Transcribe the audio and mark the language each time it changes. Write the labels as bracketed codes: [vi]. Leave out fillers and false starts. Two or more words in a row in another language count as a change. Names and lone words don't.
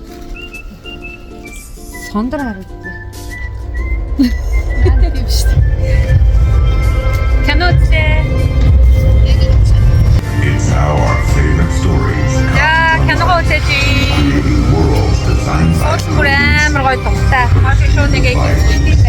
[mn] Сондөр харагдана. Тийм шүү дээ. Кино үзлээ. [en] It's how our favorite stories come [mn] За киногоо үзэж. [en] creating worlds designed by [mn] Сууч бүр амар гоё тухтай. Хашиг шоу нэг их юм байна.